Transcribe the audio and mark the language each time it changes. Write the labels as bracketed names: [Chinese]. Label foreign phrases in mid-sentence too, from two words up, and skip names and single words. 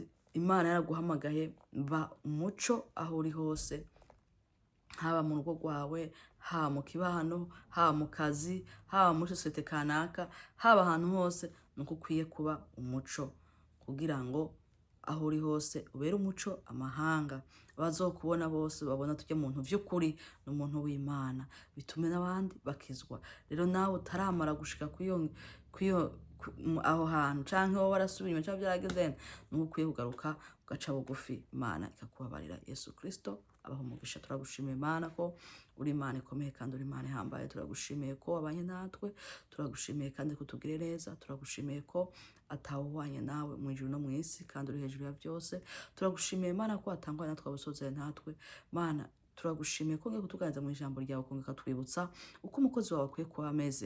[Rundi] Imana yaraguhamagaye, ba umuco aho uri hose, haba mu rugo rwawe, haba mu kibano, haba mu kazi, haba muri sosiyete kanaka, haba ahantu hose, nuko ukwiye kuba umuco kugira ngo aho uri hose ubere umuco amahanga, bazokubona bose babona tujye muntu vy'ukuri n'umuntu w'Imana, bitume n'abandi bakizwa. Rero nawe utaramara gushika aho hantu, canke wowe warasubiye inyuma canke vyarageze, nuko ukwiye kugaruka ugaca bugufi, Imana ikakubabarira. Yesu Kristo abaho umugisha. Turagushimiye Imana ko uri Imana ikomeye kandi uri Imana ihambaye. Turagushimiye ko wabanye natwe, turagushimiye kandi ko utugirira neza, turagushimiye ko atawubanye nawe mu ijuru no mu isi kandi uri hejuru ya byose. Turagushimiye Imana ko watangwa natwe abusozeye natwe. Mana, turagushimiye ko ngiye kutuganiriza mu ijambo ryawe, ko ukatwibutsa uko umukozi wawe akwiye kuba ameze.